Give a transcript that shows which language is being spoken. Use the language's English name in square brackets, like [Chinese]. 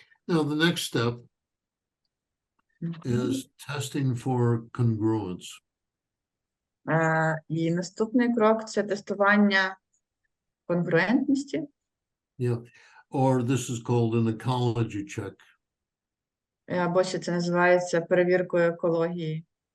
[English] Now the next step is testing for congruence. [Ukrainian] І наступний крок – це тестування конгруентності. [English] Yeah. Or this is called an ecology check. [Ukrainian] Або ще це називається перевіркою екології.